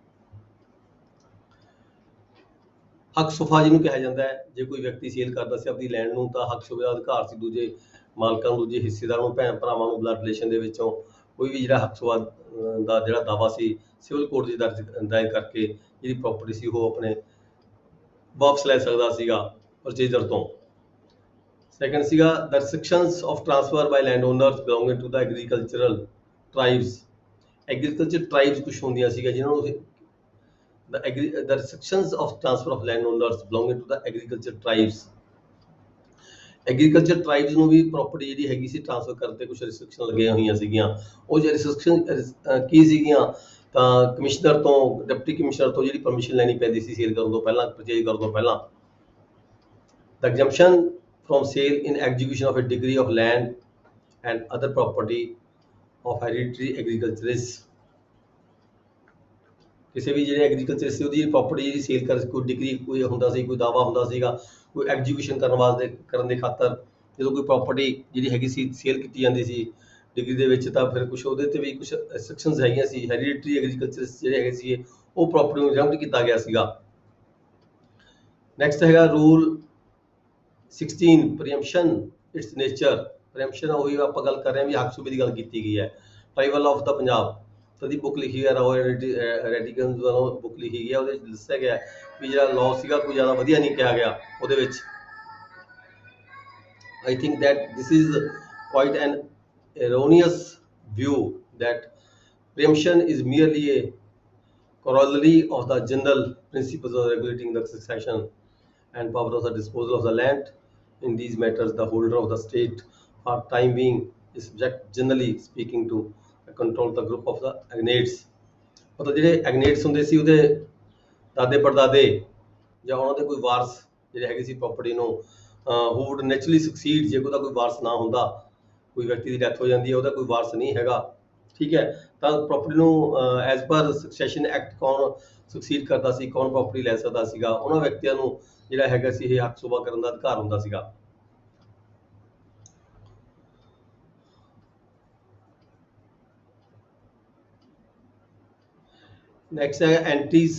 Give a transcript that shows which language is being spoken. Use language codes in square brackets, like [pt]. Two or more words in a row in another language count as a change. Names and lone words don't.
[pa] ਹੱਕ ਸੁਫਾ ਜਿਹਨੂੰ ਕਿਹਾ ਜਾਂਦਾ ਹੈ, ਜੇ ਕੋਈ ਵਿਅਕਤੀ ਸੇਲ ਕਰਦਾ ਸੀ ਆਪਣੀ ਲੈਂਡ ਨੂੰ ਤਾਂ ਹੱਕ ਸੁਫੇ ਦਾ ਅਧਿਕਾਰ ਸੀ ਦੂਜੇ ਮਾਲਕਾਂ ਨੂੰ, ਦੂਜੇ ਹਿੱਸੇਦਾਰਾਂ ਨੂੰ, ਭੈਣ ਭਰਾਵਾਂ ਨੂੰ [en] blood relation [pa] ਦੇ ਵਿੱਚੋਂ ਕੋਈ ਵੀ ਜਿਹੜਾ ਹੱਕ ਸੁਫਾ ਦਾ ਜਿਹੜਾ ਦਾਵਾ ਸੀ [en] civil court [pa] ਦੀ ਦਾਇਰ ਕਰਕੇ ਜਿਹੜੀ ਪ੍ਰਾਪਰਟੀ ਸੀ ਉਹ ਆਪਣੇ ਵਾਪਸ ਲੈ ਸਕਦਾ ਸੀਗਾ ਪਰਚੇਜ਼ਰ ਤੋਂ। [en] ਸੈਕੰਡ ਸੀਗਾ the restrictions of transfer by land owners belonging to the agricultural tribes. agriculture tribes [pa] ਕੁਛ ਹੁੰਦੀਆਂ ਸੀਗੀਆਂ ਜਿਨ੍ਹਾਂ ਨੂੰ [en] the restrictions of transfer of landowners belonging to the agriculture tribes। agriculture tribes [pa] ਨੂੰ ਵੀ ਪ੍ਰਾਪਰਟੀ ਜਿਹੜੀ ਹੈਗੀ ਸੀ ਟ੍ਰਾਂਸਫਰ ਕਰਨ ਤੇ ਕੁਝ ਰਿਸਟ੍ਰਿਕਸ਼ਨ ਲੱਗੀਆਂ ਹੋਈਆਂ ਸੀਗੀਆਂ। ਉਹ ਜਿਹੜੀ ਰਿਸਟ੍ਰਿਕਸ਼ਨ ਕੀ ਸੀਗੀਆਂ ਤਾਂ ਕਮਿਸ਼ਨਰ ਤੋਂ, [en] deputy commissioner [pa] ਤੋਂ ਜਿਹੜੀ ਪਰਮਿਸ਼ਨ ਲੈਣੀ ਪੈਂਦੀ ਸੀ ਸੇਲ ਕਰਨ ਤੋਂ ਪਹਿਲਾਂ, ਪਰਚੇਜ ਕਰਨ ਤੋਂ ਪਹਿਲਾਂ। [en] the exemption from sale in execution of a degree of land and other property of hereditary agriculturists। [pa] ਕਿਸੇ ਵੀ ਜਿਹੜੇ ਐਗਰੀਕਲਚਰ ਸੀ ਉਹਦੀ ਪ੍ਰਾਪਰਟੀ ਜਿਹੜੀ ਸੇਲ ਕਰ ਕੋਈ ਡਿਗਰੀ ਕੋਈ ਹੁੰਦਾ ਸੀ, ਕੋਈ ਦਾਵਾ ਹੁੰਦਾ ਸੀਗਾ, ਕੋਈ ਐਗਜੀਕਿਊਸ਼ਨ ਕਰਨ ਦੇ ਖਾਤਰ ਜਦੋਂ ਕੋਈ ਪ੍ਰਾਪਰਟੀ ਜਿਹੜੀ ਹੈਗੀ ਸੀ ਸੇਲ ਕੀਤੀ ਜਾਂਦੀ ਸੀ ਡਿਗਰੀ ਦੇ ਵਿੱਚ ਤਾਂ ਫਿਰ ਕੁਛ ਉਹਦੇ ਤੇ ਵੀ ਕੁਛ ਰਿਸਟ੍ਰਿਕਸ਼ਨਸ ਹੈਗੀਆਂ ਸੀ। [en] hereditary agriculture [pa] ਜਿਹੜੇ ਹੈਗੇ ਸੀ ਉਹ ਪ੍ਰਾਪਰਟੀ ਨੂੰ ਐਗਜ਼ੈਂਪਟ ਕੀਤਾ ਗਿਆ ਸੀਗਾ। [en] ਨੈਕਸਟ ਹੈਗਾ rule 16 preemption its nature. [pa] ਪ੍ਰੀਐਮਪਸ਼ਨ ਉਹੀ ਆਪਾਂ ਗੱਲ ਕਰ ਰਹੇ ਹਾਂ ਵੀ ਹੱਕ ਸੂਬੇ ਦੀ ਗੱਲ ਕੀਤੀ ਗਈ ਹੈ। ਟ੍ਰਾਈਬਲ ਆਫ ਦਾ ਪੰਜਾਬ ਦੀ ਬੁੱਕ ਲਿਖੀ ਹੈ, ਰਾਓ ਰੈਡੀਕਨਸ ਵੱਲੋਂ ਬੁੱਕ ਲਿਖੀ ਗਈ ਹੈ। ਉਹਦੇ ਵਿੱਚ ਦੱਸਿਆ ਗਿਆ ਵੀ ਜਿਹੜਾ ਲਾਅ ਸੀਗਾ ਕੋਈ ਜ਼ਿਆਦਾ ਵਧੀਆ ਨਹੀਂ ਕਿਹਾ ਗਿਆ ਉਹਦੇ ਵਿੱਚ। [en] I think that this is quite an erroneous view that preemption is merely a corollary of the general principles of regulating the succession and power of the disposal of the land. In these matters, the holder of the state for time being is subject, generally speaking, to control the group of the agnates। [pa] ਮਤਲਬ ਜਿਹੜੇ ਐਗਨੇਟਸ ਹੁੰਦੇ ਸੀ ਉਹਦੇ ਦਾਦੇ ਪੜਦਾਦੇ ਜਾਂ ਉਹਨਾਂ ਦੇ ਕੋਈ ਵਾਰਸ ਜਿਹੜੇ ਹੈਗੇ ਸੀ ਪ੍ਰਾਪਰਟੀ ਨੂੰ [en] who would naturally succeed। [pa] ਜੇ ਉਹਦਾ ਕੋਈ ਵਾਰਸ ਨਾ ਹੁੰਦਾ, ਕੋਈ ਵਿਅਕਤੀ ਦੀ ਡੈਥ ਹੋ ਜਾਂਦੀ ਹੈ, ਉਹਦਾ ਕੋਈ ਵਾਰਸ ਨਹੀਂ ਹੈਗਾ, ਠੀਕ ਹੈ, ਤਾਂ ਪ੍ਰਾਪਰਟੀ ਨੂੰ [en] as per succession act [pa] ਕੌਣ ਸੁਕਸੀਡ ਕਰਦਾ ਸੀ, ਕੌਣ ਪ੍ਰਾਪਰਟੀ ਲੈ ਸਕਦਾ ਸੀਗਾ, ਉਹਨਾਂ ਵਿਅਕਤੀਆਂ ਨੂੰ ਜਿਹੜਾ ਹੈਗਾ ਸੀ ਇਹ ਹੱਕ ਸੁਬਾ ਕਰਨ ਦਾ ਅਧਿਕਾਰ ਹੁੰਦਾ ਸੀਗਾ। ਨੈਕਸਟ ਹੈ ਐਂਟਰੀਜ਼।